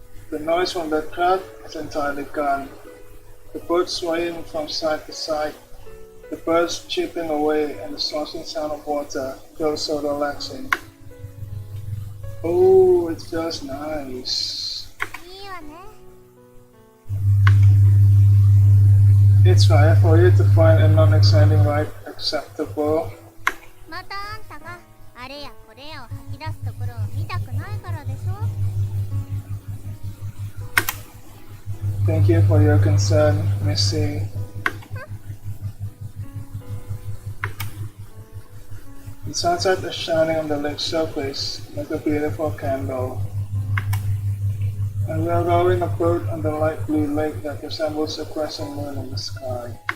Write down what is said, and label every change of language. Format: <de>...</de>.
<en>The noise from the crowd is entirely gone. The boat swaying from side to side, the birds chirping away, and the sloshing sound of water feels so relaxing. Oh, it feels nice.</en> <ja>いいわね。</ja> <en>It's rare for you to find a non-exciting ride acceptable.</en> <ja>またあんたがあれやこれやを吐き出すところを見たくないからでしょ。</ja> <en>Thank you for your concern, Missy. The sunset is shining on the lake's surface like a beautiful candle. And we are rowing a boat on the light blue lake that resembles a crescent moon in the sky.</en>